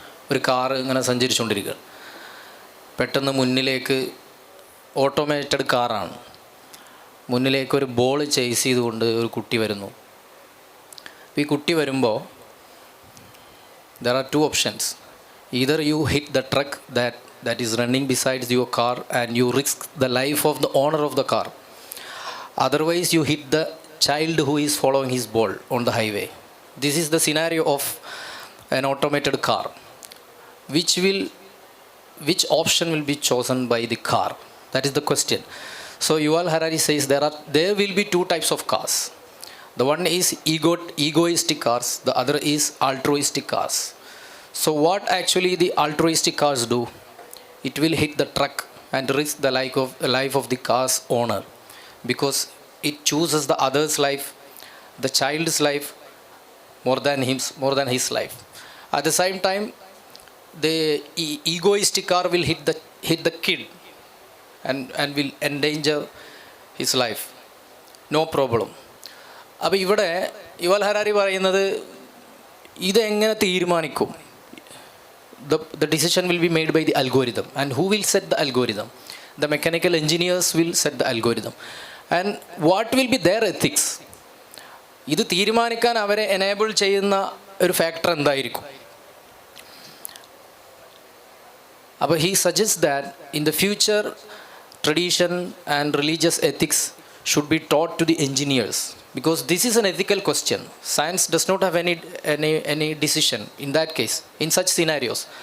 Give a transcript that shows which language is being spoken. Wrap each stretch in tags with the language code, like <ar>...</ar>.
<ml>ഒരു കാറ് ഇങ്ങനെ സഞ്ചരിച്ചുകൊണ്ടിരിക്കുക, പെട്ടെന്ന് മുന്നിലേക്ക്, ഓട്ടോമേറ്റഡ് കാറാണ്, മുന്നിലേക്ക് ഒരു ബോൾ ചേസ് ചെയ്തുകൊണ്ട് ഒരു കുട്ടി വരുന്നു. ഈ കുട്ടി വരുമ്പോൾ</ml> <en>there are two options. Either you hit the truck that is running besides your car and you risk the life of the owner of the car. Otherwise you hit the child who is following his ball on the highway. This is the scenario of an automated car. Which option will be chosen by the car? That is the question. So Yuval Harari says there will be two types of cars. The one is egoistic cars, the other is altruistic cars. So what actually the altruistic cars do? It will hit the truck and risk the life of the car's owner, because it chooses the other's life, the child's life, more than his life. At the same time, the egoistic car will hit the kid and will endanger his life. No problem.</en> <ml>അപ്പോൾ ഇവിടെ Yuval Harari പറയുന്നത് ഇതെങ്ങനെ തീരുമാനിക്കും?</ml> <en>The decision will be made by the algorithm. And who will set the algorithm? The mechanical engineers will set the algorithm. And what will be their ethics?</en> <ml>ഇത് തീരുമാനിക്കാൻ അവരെ enable ചെയ്യുന്ന ഒരു ഫാക്ടർ എന്തായിരിക്കും? അപ്പോൾ</ml> <en>he suggests that in the future tradition and religious ethics should be taught to the engineers, because this is an ethical question. Science does not have any decision in that case, in such scenarios.</en>